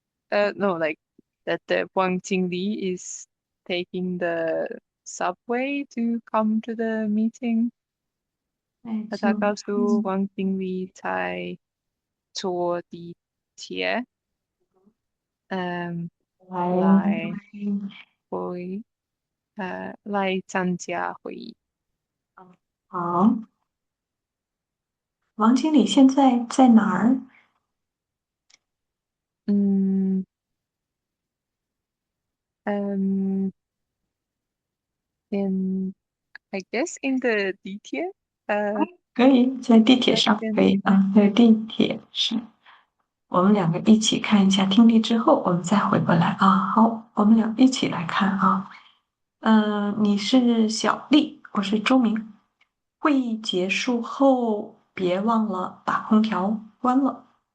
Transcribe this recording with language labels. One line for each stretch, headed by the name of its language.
English: No, like that the Wang Jingli is taking the subway to come to the meeting. 哎，
Chinese: 他告诉王经理在坐地铁，来会，来参加会议。好，王经理现在在哪儿？
English: 嗯嗯，in I guess in the 地铁，
Chinese: 可以在地铁上，在可以啊，在地铁上。我们2个一起看一下听力之后，我们再回过来啊。好，我们俩一起来看啊。你是小丽，我是周明。会议结束后，别忘了把空调关了。